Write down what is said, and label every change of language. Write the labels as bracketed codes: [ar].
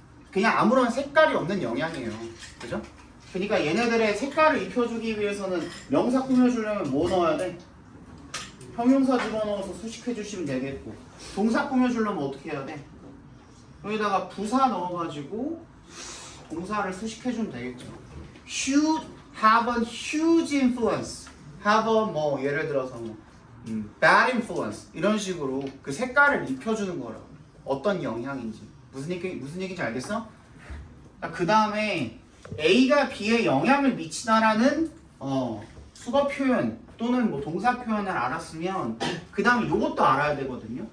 [ko] 그냥 아무런 색깔이 없는 영향이에요. 그죠? 그러니까 얘네들의 색깔을 입혀주기 위해서는 명사 꾸며주려면 뭐 넣어야 돼? 형용사 집어넣어서 수식해주시면 되겠고 동사 꾸며주려면 어떻게 해야 돼? 여기다가 부사 넣어가지고 동사를 수식해주면 되겠죠. [en] Should have a huge influence. have a [ko] 뭐 예를 들어서 뭐 [en] bad influence [ko] 이런 식으로 그 색깔을 입혀주는 거라고. 어떤 영향인지 무슨 얘기인지 알겠어? 그 다음에 A가 B에 영향을 미치다라는 수거 표현 또는 뭐 동사 표현을 알았으면 그 다음에 이것도 알아야 되거든요.